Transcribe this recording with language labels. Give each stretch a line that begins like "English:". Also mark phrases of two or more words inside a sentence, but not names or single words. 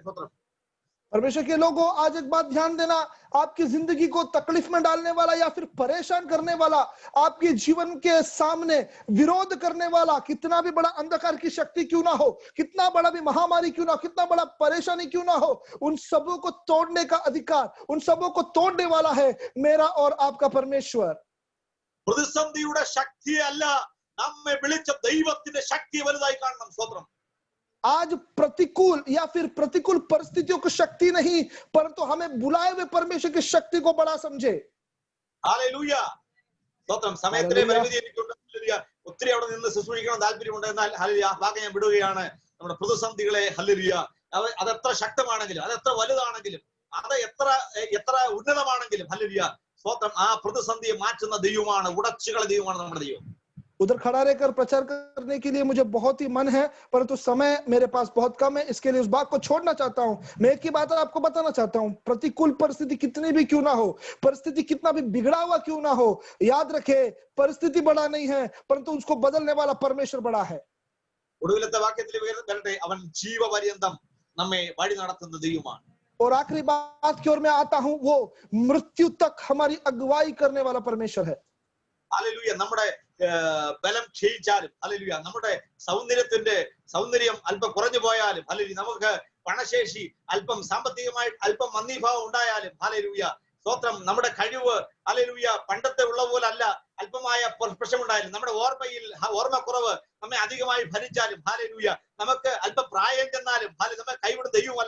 Malayalam: സ്വത്രം.
Hindi: परमेश्वर के लोगों, आज एक बात ध्यान देना, आपकी जिंदगी को तकलीफ में डालने वाला या फिर परेशान करने वाला, आपके जीवन के सामने विरोध करने वाला कितना भी बड़ा अंधकार की शक्ति क्यों ना हो, कितना बड़ा भी महामारी क्यों ना हो, कितना बड़ा परेशानी क्यों ना हो, उन सबों को तोड़ने का अधिकार, उन सबों को तोड़ने वाला है मेरा और आपका परमेश्वर.
Malayalam: പ്രതിസന്ധിയുടെ ശക്തിയല്ല നമ്മെ വിളിച്ച ദൈവത്തിന്റെ ശക്തി വലുതായി കാണണം. സ്വത്രം.
Hindi: आज प्रतिकूल या फिर प्रतिकूल परिस्थितियों की शक्ति नहीं, परंतु हमें बुलाए हुए परमेश्वर की शक्ति को बड़ा समझे.
Malayalam: ഹല്ലേലൂയ. സ്തോത്രം. സമയത്തിലെ പരിമിതി എനിക്കുണ്ട്. ഹല്ലേലൂയ. ഒത്തിരി അവിടെ നിന്ന് ശുശ്രൂഷിക്കണം താല്പര്യമുണ്ട്. എന്നാൽ ഹല്ലേലൂയ വാക്ക് ഞാൻ വിടുകയാണ്. നമ്മുടെ പ്രതിസന്ധികളെ ഹല്ലേലൂയ അതെത്ര ശക്തമാണെങ്കിലും, അതെത്ര വലുതാണെങ്കിലും, അത് എത്ര ഉന്നതമാണെങ്കിലും ഹല്ലേലൂയ സ്തോത്രം, ആ പ്രതിസന്ധിയെ മാറ്റുന്ന ദൈവമാണ്, ഉടച്ചുകള ദൈവമാണ് നമ്മുടെ ദൈവം.
Hindi: उधर खड़ा रहकर प्रचार करने के लिए मुझे बहुत ही मन है, परंतु समय मेरे पास बहुत कम है, इसके लिए उस बात को छोड़ना चाहता हूं. मैं एक ही बात आपको बताना चाहता हूं, प्रतिकूल परिस्थिति कितनी भी क्यों ना हो, परिस्थिति कितना भी बिगड़ा हुआ क्यों ना हो, याद रखे परिस्थिति बड़ा नहीं है, परंतु उसको बदलने वाला परमेश्वर बड़ा है.
Malayalam: ഒടുവിലത്തെ വാക്യത്തിൽ വരട്ടെ, അവൻ ജീവപര്യന്തം നമ്മെ വഴി നടത്തുന്ന ദൈവമാണ്.
Hindi: और आखिरी बात की ओर मैं आता हूं, वो मृत्यु तक हमारी अगुवाई करने वाला परमेश्वर है.
Malayalam: ഹല്ലേലൂയ. നമ്മുടെ ബലം ക്ഷയിച്ചാലും, ഹല്ലേലൂയ, നമ്മുടെ സൗന്ദര്യം അല്പം കുറഞ്ഞു പോയാലും, ഹല്ലേലൂയ, നമുക്ക് പണശേഷി അല്പം സാമ്പത്തികമായി അല്പം മന്ദീഭാവം ഉണ്ടായാലും, ഹല്ലേലൂയ സ്തോത്രം, നമ്മുടെ കഴിവ് ഹല്ലേലൂയ പണ്ടത്തെ ഉള്ള പോലല്ല, അല്പമായ പ്രശ്നമുണ്ടായാലും, നമ്മുടെ ഓർമ്മക്കുറവ് നമ്മെ അധികമായി ഭരിച്ചാലും, ഹല്ലേലൂയ, നമുക്ക് അല്പം പ്രായം ചെന്നാലും നമ്മെ കൈവിടുന്ന ദൈവമല്ല.